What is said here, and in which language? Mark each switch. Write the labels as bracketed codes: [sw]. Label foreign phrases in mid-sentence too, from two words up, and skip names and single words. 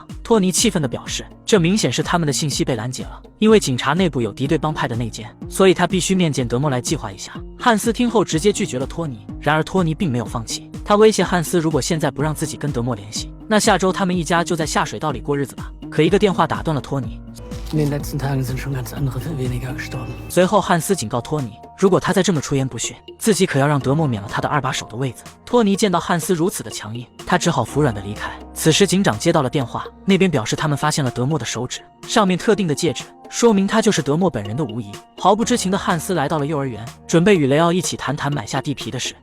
[zh] 托尼气愤地表示，这明显是他们的信息被拦截了，因为警察内部有敌对帮派的内奸，所以他必须面见德莫来计划一下。汉斯听后直接拒绝了托尼，然而托尼并没有放弃，他威胁汉斯，如果现在不让自己跟德莫联系，那下周他们一家就在下水道里过日子吧。可一个电话打断了托尼。 [de] In den letzten Tagen sind schon ganz andere viel weniger gestorben. [zh] 随后汉斯警告托尼，如果他再这么出言不逊，自己可要让德莫免了他的2把手的位子。托尼见到汉斯如此的强硬，他只好服软的离开。此时警长接到了电话，那边表示他们发现了德莫的手指，上面特定的戒指，说明他就是德莫本人的无疑。毫不知情的汉斯来到了幼儿园，准备与雷奥一起谈谈买下地皮的事。